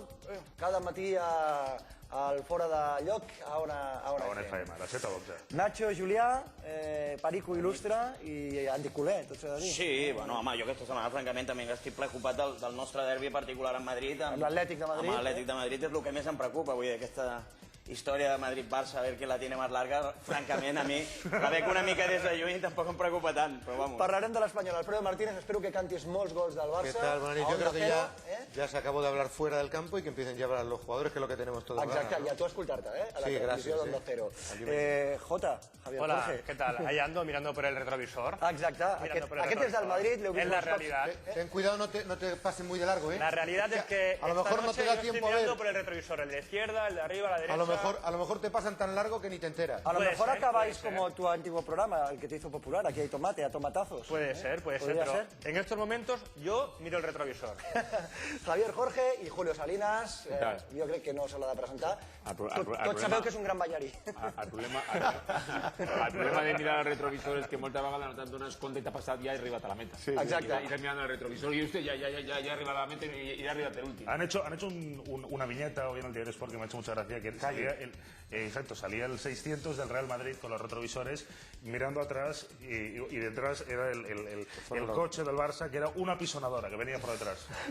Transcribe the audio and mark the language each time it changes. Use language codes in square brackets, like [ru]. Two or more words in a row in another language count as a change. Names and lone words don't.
[ca] Cada matí al Fora de Lloc, a Ona FM. De 7 a 12. Nacho, Julià, Perico Il·lustre i Andy Culer, tot s'ha de dir. Sí, bueno, home, jo aquesta setmana, francament, també estic preocupat del nostre derbi particular en Madrid. Amb l'Atlètic de Madrid. Amb l'Atlètic de Madrid és el que més em preocupa, vull dir, aquesta història de Madrid-Barça, a veure qui [es] la tiene más larga, [ca] francament, a mi, la veig una mica des de lluny, tampoc em preocupa tant, però vamos. Parlarem de l'Espanyol. Alfredo Martínez, espero que cantis molts gols del Barça. [es] ¿Qué tal? Buenas noches. Yo creo que ya se acabó de hablar fuera del campo y que empiecen ya a hablar los jugadores, que es lo que tenemos todos. [ca] Exacte, i a tu escoltar-te, a la [es] Sí, [ca] televisió [es] gracias, [ca] d'Onda Cero. Jota, Javier [es] Hola, [ca] Jorge. [es] ¿qué tal? Ahí ando mirando por el retrovisor. [ca] Exacte, aquest és del Madrid, l'heu vist [es] Es la [ca] molts cops. [es] realidad. Ten cuidado, no te pases muy de largo, ¿eh? La realidad es que a lo esta mejor no noche te da yo tiempo estoy a ver. mirando por el retrovisor, el de izquierda, el de arriba, la derecha. A lo mejor te pasan tan largo que ni te enteras. A lo Puede mejor ser, acabáis puede ser. como tu antiguo programa, el que te hizo popular, aquí hay tomate, a tomatazos. Puede ser, ¿Podría pero ser? en estos momentos yo miro el retrovisor. [ca] Javier Jorge i Julio Salinas, [es] tal? [ca] jo crec que no se l'ha de presentar. El Tots sabeu que és un gran ballarí. El problema de mirar el retrovisor és que moltes vegades no te'n dones compte i t'ha passat ja i arribat a la meta. Sí, exacte. I estàs mirant el retrovisor i [es] usted ya [ca] ha arribat a la meta y ha arribat el último. [es] Han hecho una viñeta hoy en el Diario Sport que me ha hecho mucha gracia, que salía el 600 del Real Madrid con los retrovisores mirando atrás y detrás era el coche del Barça, que era una pisonadora que venía por detrás.